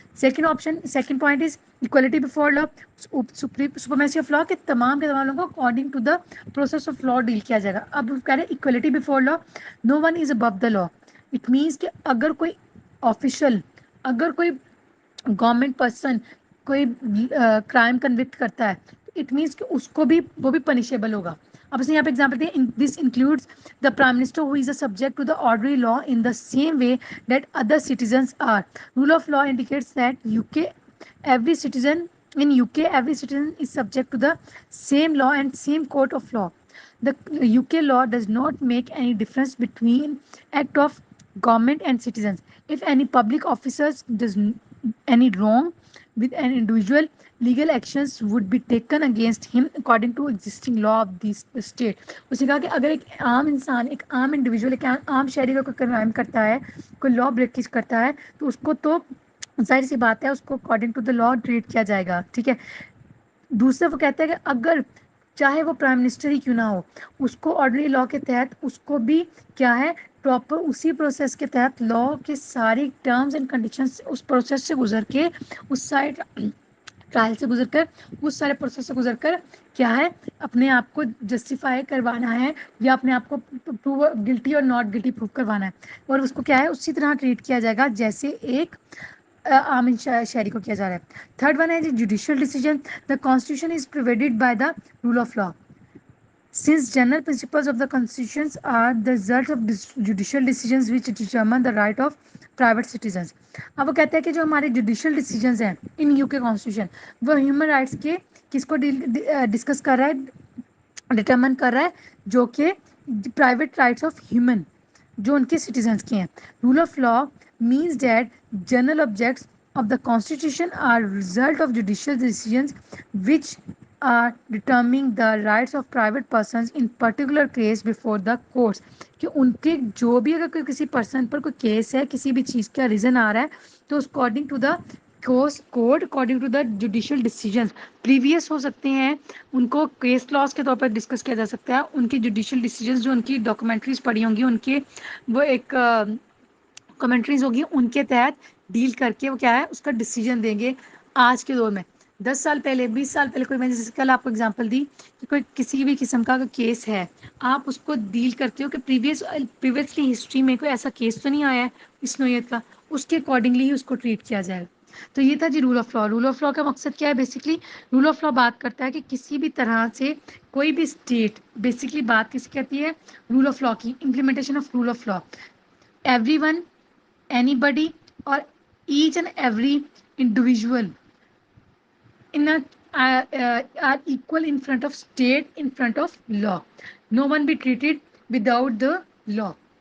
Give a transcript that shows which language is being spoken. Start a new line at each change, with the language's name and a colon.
English: Second point is equality before law.
Urdu: Supremacy of law کے تمام لوگوں کو according to the process of law deal کیا جائے گا. اب کہہ رہے
English: Equality before law no one is above the law.
Urdu: It means کہ اگر کوئی آفیشل اگر کوئی گورنمنٹ پرسن کوئی کرائم کنوکٹ کرتا ہے اٹ مینس کہ اس کو بھی وہ بھی پنشیبل ہوگا. اب اس نے یہاں پہ ایگزامپل دیا
English: This includes the prime minister who is a subject to the ordinary law in the same way that other citizens are. Rule of law indicates that every citizen every citizen is subject to the same law and same court of law. The UK law does not make any difference between act of government and citizens. If any public officers does any wrong with an individual, legal actions would be taken against him according to existing law of this state.
Urdu: اس نے کہا کہ اگر ایک عام انسان ایک عام individual ایک عام شہری کا کوئی کرائم کرتا ہے کوئی لا بریکیج کرتا ہے تو اس کو تو ظاہر سی بات ہے اس کو according to the law treat کیا جائے گا. ٹھیک ہے. دوسرا وہ کہتا ہے کہ اگر چاہے وہ پرائم منسٹر ہی کیوں نہ ہو اس کو آرڈنری لا کے تحت اس کو بھی کیا ہے پراپر اسی پروسیس کے تحت لا کے ساری terms and conditions اس process سے گزر کے اس سائڈ ٹرائل سے گزر کر اس سارے پروسیس سے گزر کر کیا ہے اپنے آپ کو جسٹیفائی کروانا ہے یا اپنے آپ کو گلٹی اور ناٹ گلٹی پروو کروانا ہے. اور اس کو کیا ہے اسی طرح ٹریٹ کیا جائے گا جیسے ایک عام شہری کو کیا جا رہا ہے. تھرڈ ون ہے judicial decision.
English: The constitution is provided by the rule of law. Since general principles of the constitution are the result of judicial decisions which determine the right of private citizens.
Urdu: اب وہ کہتے ہیں کہ جو ہمارے judicial decisions ہیں ان you کے constitution وہ ہیومن رائٹس کے کس کو ڈسکس کر رہا ہے ڈٹرمن کر رہا ہے جو کہ پرائیویٹ رائٹس آف ہیومن جو ان کے سٹیزنس کے ہیں.
English: Rule of law means that general objects of the constitution are result of judicial decisions which are determining the rights of private persons in particular case before the courts.
Urdu: کہ ان کے جو بھی اگر کوئی کسی پرسن پر کوئی کیس ہے, کسی بھی چیز کا ریزن آ رہا ہے, تو according to the code, according to the judicial decision previous ہو سکتے ہیں, ان کو کیس لاس کے طور پر ڈسکس کیا جا سکتا ہے. ان کی جوڈیشل ڈیسیجنز جو ان کی ڈاکومنٹریز پڑھی ہوں گی, ان کے وہ ایک کمنٹریز ہوگی, ان کے تحت ڈیل کر کے وہ کیا ہے اس کا ڈیسیجن دیں گے. آج کے دور میں 10 سال پہلے, 20 سال پہلے, کوئی میں نے جیسے کل آپ کو اگزامپل دی کہ کوئی کسی بھی قسم کا کیس ہے, آپ اس کو ڈیل کرتے ہو کہ پریویسلی ہسٹری میں کوئی ایسا کیس تو نہیں آیا ہے اس نوعیت کا, اس کے اکارڈنگلی ہی اس کو ٹریٹ کیا جائے. تو یہ تھا جی role of law. Role of law کا مقصد کیا ہے بیسکلی؟ رول آف لا بات کرتا ہے کہ کسی بھی طرح سے کوئی بھی اسٹیٹ, بیسکلی بات کس کہتی ہے, رول آف لا کی, implementation of role of law.
English: Everyone, anybody, اور each and every individual are equal in front of state, in front of law. No one be treated without the law.